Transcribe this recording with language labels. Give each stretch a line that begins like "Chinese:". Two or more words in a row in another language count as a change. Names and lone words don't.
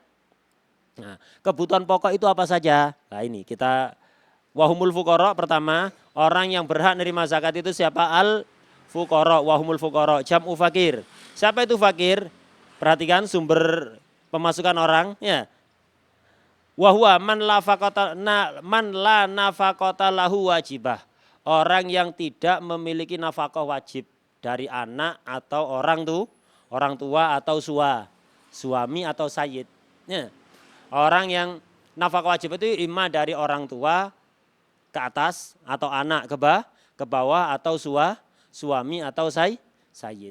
Indonesian: Nah, kebutuhan pokok itu apa saja? Nah ini kita
Arabic: وهم الفقراء
Indonesian: pertama, orang yang berhak nerima zakat itu siapa?
Arabic: فقراء، وهم الفقراء، جمع فقير.
Indonesian: Siapa itu fakir? Perhatikan sumber pemasukan orang ya.
Arabic: وهو من لا نفقة له واجبة.
Indonesian: Orang yang tidak memiliki nafkah wajib dari anak atau orang tua atau suami atau sayyid. Ya. Orang yang nafkah wajib itu imma dari orang tua ke atas atau anak ke bawah atau suami atau sayyid.